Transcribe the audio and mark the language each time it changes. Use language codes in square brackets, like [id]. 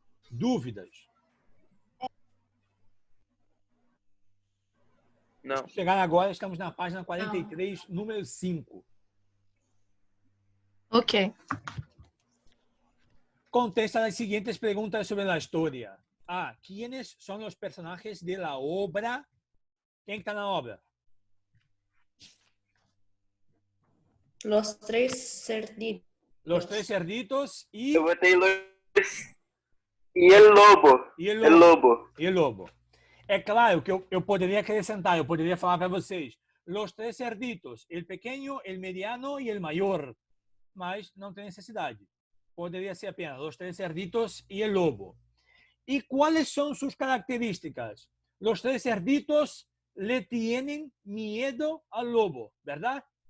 [pt] Dúvidas? Não. Chegar agora, estamos na página 43, número 5. Ok. Contesta as seguintes perguntas sobre a história. [es] ¿quiénes son los personajes de la obra? ¿Quién está en la obra? Los tres cerditos. Los tres cerditos y... [pt] Eu botei luz e el lobo. [es] E el El lobo. lobo. E el lobo. [pt] É claro que eu poderia acrescentar, eu poderia falar para vocês, los tres cerditos, el pequeño, el mediano e el mayor. Mas não tem necessidade. Poderia ser apenas los tres cerditos e el lobo. ¿Y cuáles son sus características? [es] Los tres cerditos le tienen miedo al lobo, ¿verdad?